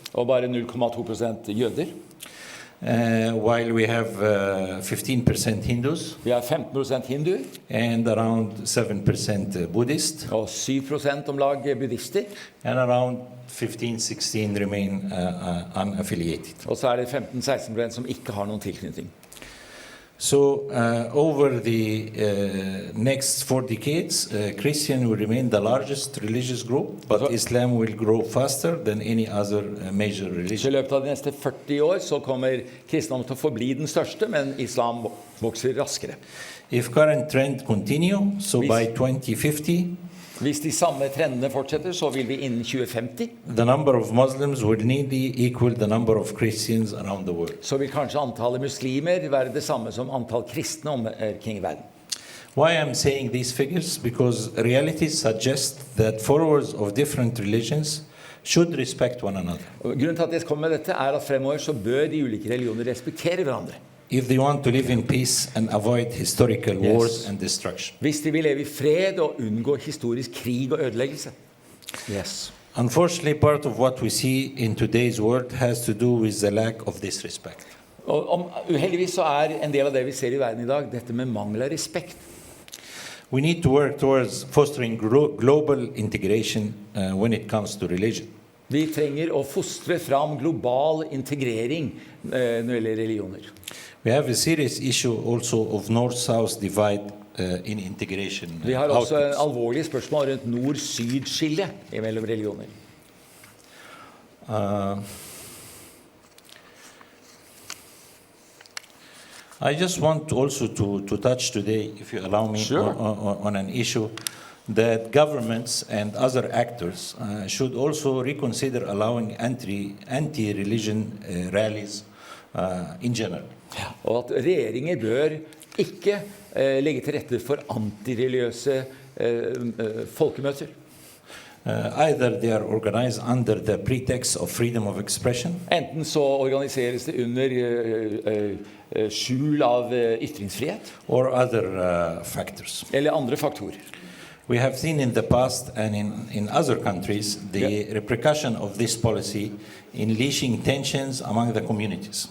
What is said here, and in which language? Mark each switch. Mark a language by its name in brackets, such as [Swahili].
[Norwegian] Og bare 0,2% jøder. [English] While we have 15% Hindus. [Norwegian] Vi har 15% hinduer. [English] And around 7% Buddhist. [Norwegian] Og 7% om lag buddhister. [English] And around 15-16 remain unaffiliated. [Norwegian] Og så det 15-16% som ikke har noen tilknytning. [English] So over the next 4 decades, Christian will remain the largest religious group, but Islam will grow faster than any other major religion. [Norwegian] Så I løpet av de neste 40 år så kommer kristendom til å forbli den største, men islam vokser raskere. [English] If current trend continue, so by 2050, [Norwegian] hvis de samme trendene fortsetter, så vil vi innen 2050 [English] the number of Muslims will nearly equal the number of Christians around the world. [Norwegian] Så vil kanskje antallet muslimer være det samme som antall kristne omkring I verden. [English] Why I'm saying these figures? Because reality suggests that followers of different religions should respect one another. [Norwegian] Grunnen til at jeg kommer med dette at fremover så bør de ulike religioner respektere hverandre. [English] If they want to live in peace and avoid historical wars and destruction. [Norwegian] Hvis de vil leve I fred og unngå historisk krig og ødeleggelse. [English] Yes. Unfortunately, part of what we see in today's world has to do with the lack of this respect. [Norwegian] Og uheldigvis så en del av det vi ser I verden I dag, dette med mangel av respekt. [English] We need to work towards fostering global integration when it comes to religion. [Norwegian] Vi trenger å fostre fram global integrering når det gjelder religioner. [English] We have a serious issue also of north-south divide in integration. [Norwegian] Vi har også en alvorlig spørsmål rundt nord-syd-skille mellom religioner. [English] I just want also to touch today, if you allow me, Sure. on an issue that governments and other actors should also reconsider allowing anti-religion rallies in general. [Norwegian] Og at regjeringer bør ikke legge til rette for antireligiøse folkemøter. [English] Either they are organized under the pretext of freedom of expression, [Norwegian] Enten så organiseres det under skjul av ytringsfrihet, [English] or other factors. [Norwegian] eller andre faktorer. [English] We have seen in the past and in other countries the repercussion of this policy in unleashing tensions among the communities.